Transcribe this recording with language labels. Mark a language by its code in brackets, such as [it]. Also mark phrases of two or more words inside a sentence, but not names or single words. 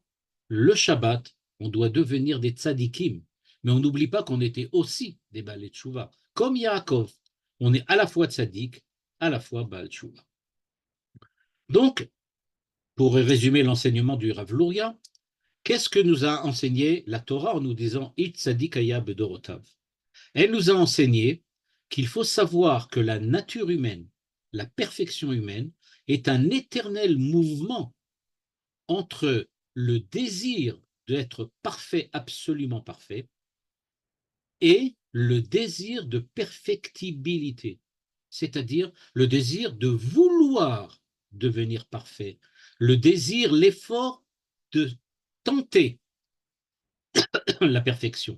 [fr] Le Shabbat, on doit devenir des tzadikim, mais on n'oublie pas qu'on était aussi des balais de Tchouva. Comme Yaakov, on est à la fois tzadik, à la fois [he] בעל תשובה. [fr] Donc, pour résumer l'enseignement du Rav Luria, qu'est-ce que nous a enseigné la Torah en nous disant [he] איש צדיק היה בדורותיו? [fr] Elle nous a enseigné qu'il faut savoir que la nature humaine, la perfection humaine, est un éternel mouvement entre le désir d'être parfait, absolument parfait, et le désir de perfectibilité, c'est-à-dire le désir de vouloir devenir parfait, le désir, l'effort de tenter la perfection.